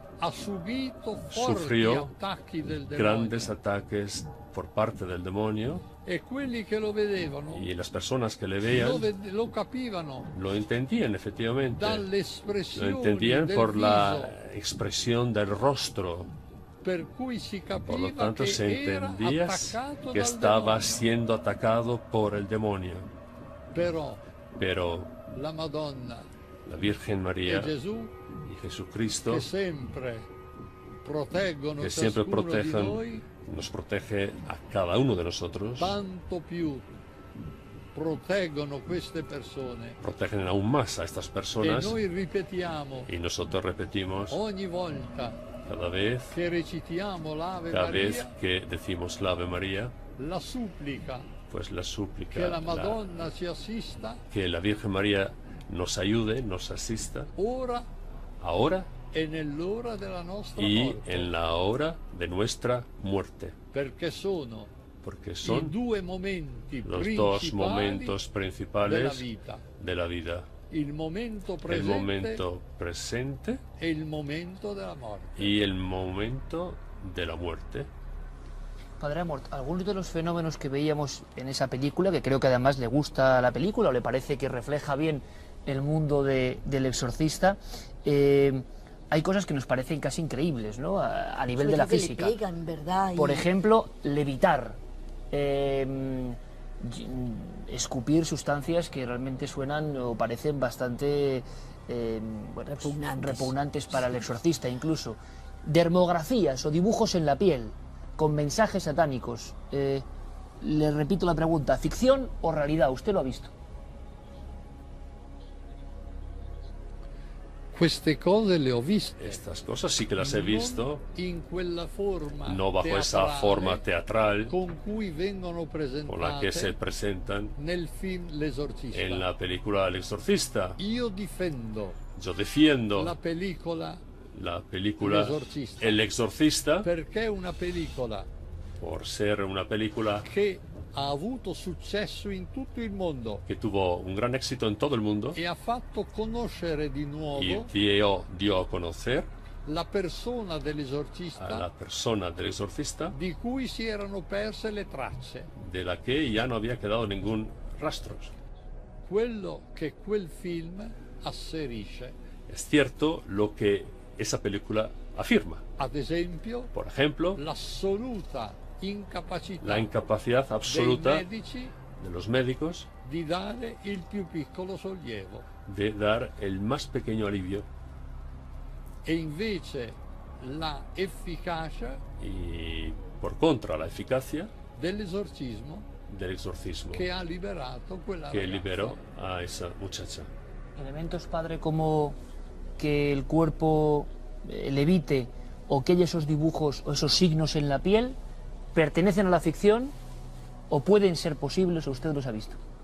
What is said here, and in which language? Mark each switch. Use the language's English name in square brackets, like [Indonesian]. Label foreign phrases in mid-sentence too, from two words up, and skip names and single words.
[Italian] ha subito forti [Spanish] sufrió [Italian] attacchi del demonio [Spanish] grandes ataques por parte del demonio [Italian] e quelli che lo vedevano [Spanish] y las personas que le veían [Italian] lo capivano [Spanish] lo entendían efectivamente. Lo [Italian] dall'espressione [Spanish] entendían [Italian] del [Spanish] por [Italian] viso, [Spanish] la expresión del rostro. [Italian] per cui si [Spanish] Por lo [Italian] capiva [Spanish] tanto, [Italian] che [Spanish] se [Italian] era [Spanish] entendía [Italian] attaccato [Spanish] que [Italian] dal [Spanish] estaba [Italian] demonio. [Spanish] siendo atacado por el demonio. [Italian] Pero la Madonna [Spanish] La Virgen [Italian] e [Spanish] María [Italian] Gesù [Spanish] y Jesucristo, [Italian] che sempre proteggono [Spanish] que siempre [Italian] ciascuno di noi, [Spanish] nos protege a cada uno de nosotros, [Italian] tanto più proteggono queste persone [Spanish] protegen aún más a estas [Italian] e [Spanish] personas [Italian] noi ripetiamo [Spanish] y nosotros repetimos [Italian] ogni volta [Spanish] cada vez [Italian] che recitiamo l'Ave [Spanish] cada vez [Italian] Maria [Spanish] que decimos la Ave María, [Italian] la supplica [Spanish] pues la súplica, [Italian] che la Madonna ci assista [Spanish] que la Virgen María nos ayude, nos asista, [Italian] ora [Spanish] ahora [Italian] e nell'ora della nostra [Spanish] y [Italian] morte, [Spanish] en la hora de nuestra muerte, [Italian] perché sono [Spanish] porque [Italian] i [Spanish] son [Italian] due momenti [Spanish] los dos [Italian] principali [Spanish] momentos [Italian] della [Spanish] principales [Italian] vita, [Spanish] de la vida, [Italian] il momento [Spanish] el [Italian] presente [Spanish] momento presente [Italian] e il momento della morte. [Spanish] y el momento de la muerte. Padre Amorth, algunos de los fenómenos que veíamos en esa película, que creo que además le gusta la película o le parece que refleja bien el mundo del exorcista, hay cosas que nos parecen casi increíbles, ¿no? A nivel Sobre de la todo que le física. pegan, ¿verdad? Por Y- ejemplo, levitar, escupir sustancias que realmente suenan o parecen bastante bueno, repugnantes para el exorcista incluso. Dermografías o dibujos en la piel con mensajes satánicos. Le repito la pregunta, ¿ficción o realidad? ¿Usted lo ha visto? [Italian] Queste cose le ho viste. [Spanish] Estas cosas sí que las he visto, [Italian] In quella forma [Spanish] no bajo esa [Italian] teatrale [Spanish] forma teatral [Italian] con cui vengono [Spanish] con la que se [Italian] presentate [Spanish] presentan [Italian] nel film L'Esorcista. [Spanish] en la película El Exorcista. [Italian] Io difendo [Spanish] Yo defiendo [Italian] la pellicola [Spanish] la película [Italian] L'Esorcista. [Spanish] El Exorcista [Italian] perché è una pellicola [Spanish] por ser una película [Italian] che ha avuto successo in tutto il mondo [Spanish] que tuvo un gran éxito en todo el mundo [Italian] e ha fatto conoscere di [Spanish] y [Italian] nuovo [Spanish] dio a conocer [Italian] la persona [Spanish] a la [Italian] dell'esorcista [Spanish] persona del exorcista [Italian] di cui si erano perse le tracce. [Spanish] de la que ya no había quedado ningún rastro. [Italian] Quello che quel film asserisce, [Spanish] Es cierto lo que esa película afirma. [Italian] ad esempio, [Spanish] Por ejemplo, [Italian] l'assoluta incapacità [Spanish] la incapacidad [Italian] dei [Spanish] absoluta [Italian] medici [Spanish] de los médicos [Italian] di dare il più piccolo sollievo. [Spanish] de dar el más pequeño alivio [Italian] E invece la efficacia [Spanish] y, por contra, la eficacia [Italian] dell'esorcismo [Spanish] del exorcismo [Italian] che ha liberato quella [Spanish] que [Italian] ragazza. [Spanish] liberó a esa muchacha. Elementos, padre, como que el cuerpo levite o que haya esos dibujos o esos signos en la piel, ¿pertenecen a la ficción o pueden ser posibles o usted los ha visto?